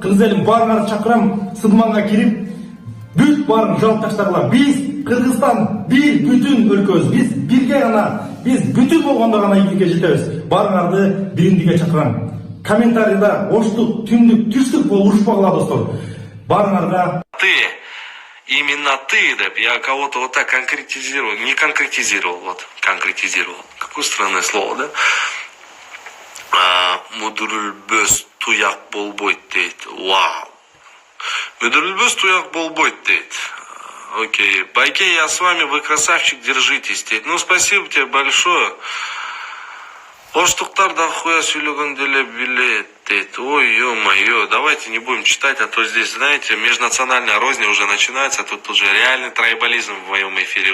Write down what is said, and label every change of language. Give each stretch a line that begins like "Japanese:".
Kyrgyz: Кыргыз элим баарыңарды чакырам, Сыдыманга кирип, бүт баарын жаап таштагыла. Биз Кыргызстан бир бүтүн өлкөбүз. Биз бирге гана, биз бүтүн болгондо гана ийгиликке жетебиз. Баарыңарды биримдикке чакырам. Комментарийда оштук, түндүк, түштүк болуп урушпагыла достор. Баарыңарга
Russian: именно ты, деп, я кого-то вот так конкретизировал, не конкретизировал, вот, конкретизировал. Какое странное слово, да?
Kyrgyz: Мудурулбөс туяк болбойт дейт. Вау.
Kazakh: Мүдірілбіз туяқ болбойт дейді.
English: Окей.
Russian: Байке, я с вами, вы красавчик, держитесь дейді. Ну, спасибо тебе большое.
Kyrgyz: Оштуктар да хуя сөйлеген деле билет дейді.
Russian: Ой, ё-моё, давайте не будем читать, а то здесь, знаете, межнациональная розня уже начинается, тут уже реальный трайбализм в моем эфире.